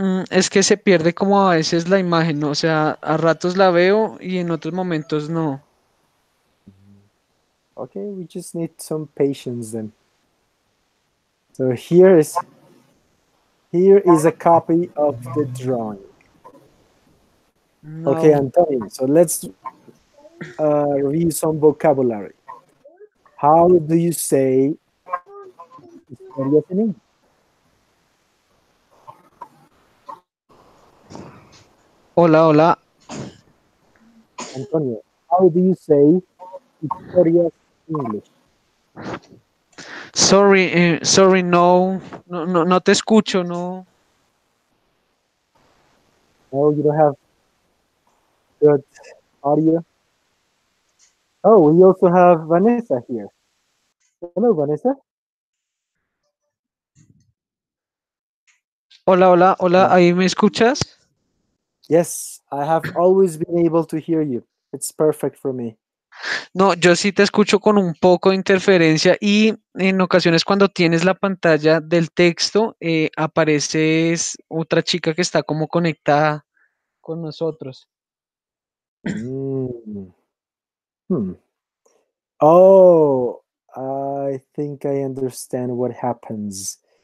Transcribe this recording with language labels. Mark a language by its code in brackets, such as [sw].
[es] Es que se pierde como a veces la imagen, ¿no? O sea, a ratos la veo y en otros momentos no. [en] Okay, we just need some patience then. So here is a copy of the drawing. Okay, No. Antonio. So let's review some vocabulary. How do you say historias in English? [es] Hola, hola. [en] Antonio, how do you say historias in English? Sorry, sorry, [es] no, no, no, no te escucho, no. [en] No, you don't have good audio. Oh, we also have Vanessa here. Hello, Vanessa. [es] Hola, hola, hola, [en] Hello. [es] ¿ahí me escuchas? [en] Yes, I have always been able to hear you. It's perfect for me. [es] No, yo sí te escucho con un poco de interferencia y en ocasiones cuando tienes la pantalla del texto, apareces otra chica que está como conectada con nosotros. Mm. Hmm. [en] Oh, I think I understand what happens.